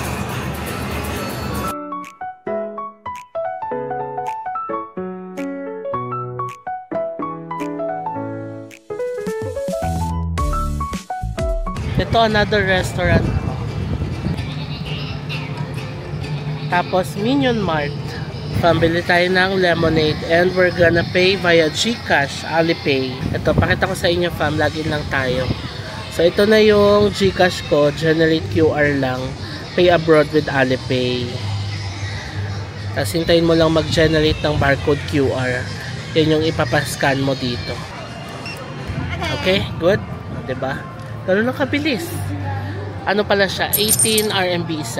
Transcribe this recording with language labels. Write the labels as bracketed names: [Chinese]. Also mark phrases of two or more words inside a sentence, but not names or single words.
[Filipino] Ito, another restaurant. Tapos, Minion Mart. Pambili tayo ng [English] lemonade. And we're gonna pay via GCash, Alipay. [Filipino] Ito, pakita ko sa inyo fam, login lang tayo. So, ito na yung GCash ko. [English] Generate QR [Filipino] lang. [English] Pay abroad with Alipay. [Filipino] Tapos, hintayin mo lang mag-generate ng [English] barcode QR. [Filipino] Yan yung ipapascan mo dito. [English] Okay, good? Diba? [Filipino] Gano'n lang kabilis. Ano pala siya? 18 RMB isa.